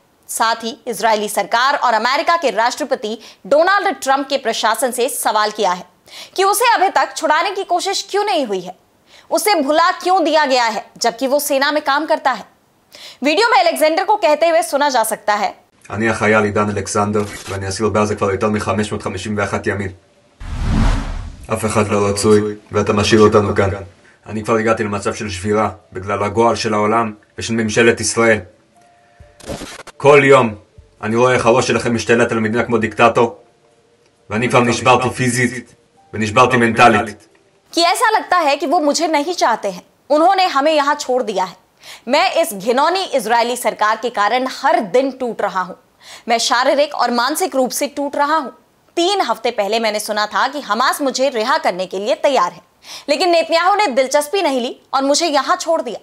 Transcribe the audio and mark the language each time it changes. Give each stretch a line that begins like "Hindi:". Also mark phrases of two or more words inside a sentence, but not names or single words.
Hindi: साथ ही इजरायली सरकार और अमेरिका के राष्ट्रपति डोनाल्ड ट्रंप के प्रशासन से सवाल किया है कि उसे अभी तक छुड़ाने की कोशिश क्यों नहीं हुई है, उसे भुला क्यों दिया गया है जबकि वो सेना में काम करता है। वीडियो में अलेक्जेंडर को कहते हुए सुना जा सकता है,
Hebrew: אני החייל עידן אלכסנדר, ואני אסיל בעזה כבר יותר מ-551 ימים. אף אחד לא רצוי, ואתה משאיר אותנו כאן. אני כבר הגעתי למצב של שבירה, בגלל הגועל של העולם ושל ממשלת ישראל. כל יום אני רואה איך הראש שלכם משתלט על המדינה כמו דיקטטור, ואני כבר נשברתי פיזית ונשברתי מנטלית.
Hindi: कि ऐसा लगता है कि वो मुझे नहीं चाहते हैं, उन्होंने हमें यहाँ छोड़ दिया है। मैं इस घिनौनी इजरायली सरकार के कारण हर दिन टूट रहा हूं। मैं शारीरिक और मानसिक रूप से टूट रहा हूं। 3 हफ्ते पहले मैंने सुना था कि हमास मुझे रिहा करने के लिए तैयार है, लेकिन नेतन्याहू ने दिलचस्पी नहीं ली और मुझे यहां छोड़ दिया।